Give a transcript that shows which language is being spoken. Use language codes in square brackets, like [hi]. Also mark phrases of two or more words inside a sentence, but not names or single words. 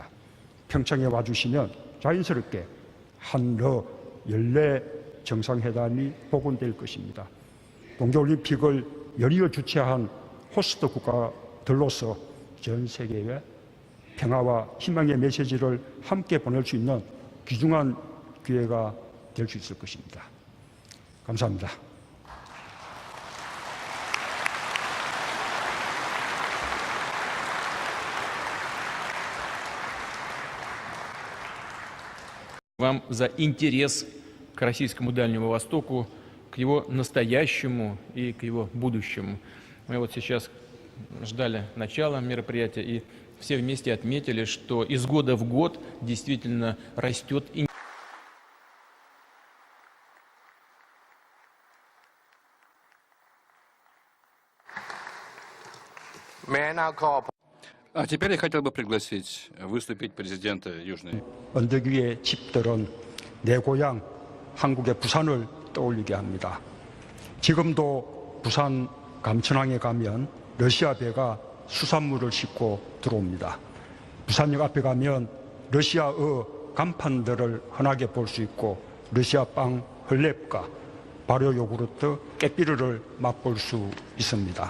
[ko] 평창에 와주시면 자연스럽게 한러 연례 정상회담이 복원될 것입니다. 동계올림픽을 연이어 주최한 호스트 국가들로서 전 세계에 평화와 희망의 메시지를 함께 보낼 수 있는 귀중한 기회가 될 수 있을 것입니다. 감사합니다. [ru] Вам за интерес к российскому Дальнему Востоку, к его настоящему и к его будущему. Мы вот сейчас ждали начала мероприятия и все вместе отметили, что из года в год действительно растет интерес. А теперь я хотел бы пригласить выступить президента Южной. [ko] 언덕 위의 집들은 내 고향 한국의 부산을 떠올리게 합니다. 지금도 부산 감천항에 가면 러시아 배가 수산물을 싣고 들어옵니다. 부산역 앞에 가면 러시아어 간판들을 흔하게 볼 수 있고 러시아 빵 헐렙과 발효 요구르트 깨삐르를 맛볼 수 있습니다.